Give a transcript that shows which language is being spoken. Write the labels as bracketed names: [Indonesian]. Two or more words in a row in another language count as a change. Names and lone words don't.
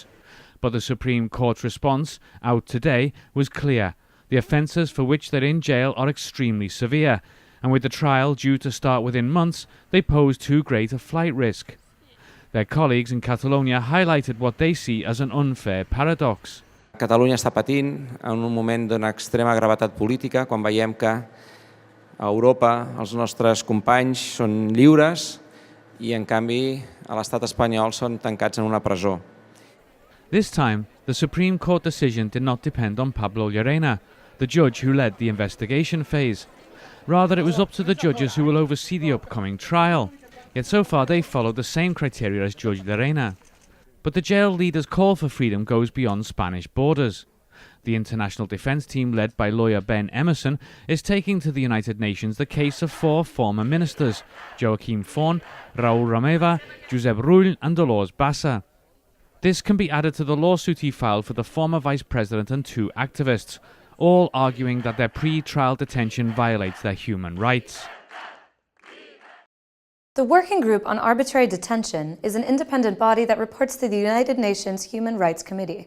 [English] But the Supreme Court's response, out today, was clear. The offences for which they're in jail are extremely severe, and with the trial due to start within months, they pose too great a flight risk. Their colleagues in Catalonia highlighted what they see as an unfair paradox. [Catalan] Catalunya està patint en un moment d'una extrema gravetat política, quan veiem que a Europa els nostres companys són lliures i, en canvi, a l'estat espanyol són tancats en una presó. [English] This time, the Supreme Court decision did not depend on Pablo Llarena, the judge who led the investigation phase. Rather, it was up to the judges who will oversee the upcoming trial. Yet so far they followed the same criteria as Judge Llarena. But the jail leaders' call for freedom goes beyond Spanish borders. The international defense team led by lawyer Ben Emmerson is taking to the United Nations the case of 4 former ministers, Joaquim Forn, Raul Romeva, Josep Rull and Dolors Bassa. This can be added to the lawsuit he filed for the former vice president and 2 activists, all arguing that their pre-trial detention violates their human rights. The Working Group on Arbitrary Detention is an independent body that reports to the United Nations Human Rights Committee.